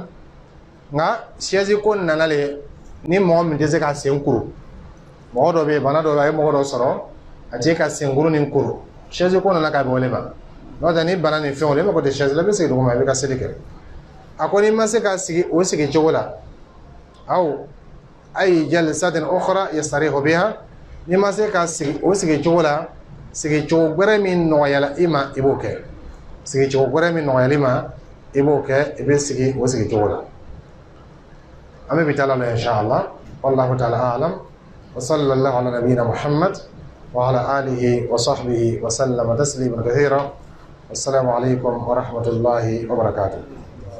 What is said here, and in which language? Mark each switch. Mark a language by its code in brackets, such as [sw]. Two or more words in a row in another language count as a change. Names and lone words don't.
[bm] nka chaise ko nana le ni mɔgɔ min tɛ se ka sen kuru mɔgɔ dɔ bɛ yen bana dɔ bɛ a ye mɔgɔ dɔ sɔrɔ a tɛ ka sen kuru ni kuru chaise ko nana k'a bɛ wale ma n'o tɛ ni bana ni fɛnw i mako tɛ chaise la i bɛ sigi duguma i bɛ ka seli kɛ a ko n'i ma se ka sigi o sigi cogo la [ar] أو أي جلسة أخرى يستريح بها [bm] n'i ma se ka sigi o sigi cogo la sigi cogo wɛrɛ min nɔgɔyala i ma i b'o kɛ sigi cogo wɛrɛ min nɔgɔyala i ma i b'o kɛ i bɛ sigi o sigi cogo la an bɛ bi taa la [ar] إن شاء الله والله تعالى أعلم وصلى الله على نبينا محمد وعلى آله وصحبه وسلم تسليما كثيرا. السلام عليكم ورحمة الله وبركاته.